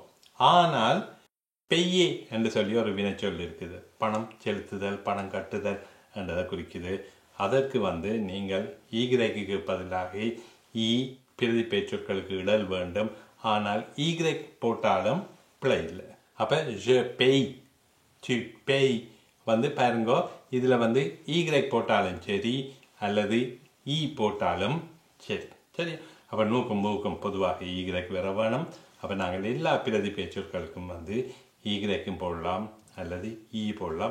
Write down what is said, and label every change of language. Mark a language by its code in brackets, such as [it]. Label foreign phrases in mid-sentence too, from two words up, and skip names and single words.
[ta] ஆனால் பெய்யே என்று சொல்லி ஒரு வினைச்சொல் இருக்குது. பணம் செலுத்துதல், பணம் கட்டுதல் என்றதை குறிக்குது. அதற்கு நீங்கள் ER பதிலாக ஈ பிரதி பேச்சொற்களுக்கு இடல் வேண்டும். ஆனால் ER போட்டாலும் பிழை இல்லை. அப்போ [fr] je paye, tu paye [ta] பாருங்க, இதில் ER போட்டாலும் சரி அல்லது ஈ போட்டாலும் சரி. சரி, அப்போ நூக்கும் மூக்கும் பொதுவாக ER வர வேணும். அப்போ நாங்கள் எல்லா பிரதி பேச்சொற்களுக்கும் ER போடலாம் அல்லது ஈ போடலாம்.